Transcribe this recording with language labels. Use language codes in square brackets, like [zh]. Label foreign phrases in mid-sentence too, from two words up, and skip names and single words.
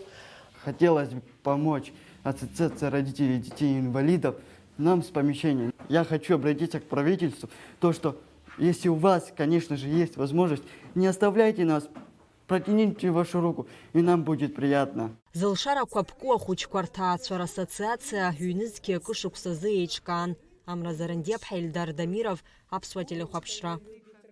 [ru] Хотелось бы помочь Ассоциации родителей детей-инвалидов нам с помещением. Я хочу обратиться к правительству, что если у вас, конечно же, есть возможность, не оставляйте нас, протяните вашу руку, и нам будет приятно. [ab] Зылшарақәа ԥку ахәыҷқәа рҭаацәара ассоциациа ҩнызқьи акы шықәсазы еиҿкаан. Амра Зарандиаԥҳа, Ельдар Дамиров, Аԥсуа телехәаԥшра.